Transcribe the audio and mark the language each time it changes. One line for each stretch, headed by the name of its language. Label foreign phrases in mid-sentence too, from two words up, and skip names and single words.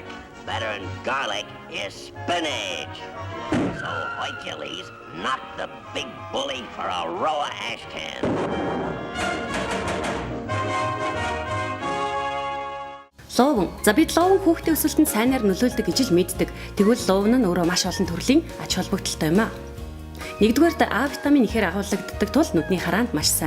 English: Better than garlic is spinach. So Hercules knocked the big bully for a row of ash can.
Mongolian: Луун. За бид луун хүүхдийн өсөлтөнд сайнаар нөлөөлдөг гэж л мэддэг. Тэгвэл луун нь өөрөө маш олон төрлийн ач холбогдолтой юм аа. Нэгдүгээрт А витамин ихээр агуулгаддаг тул нүдний хараанд маш сайн.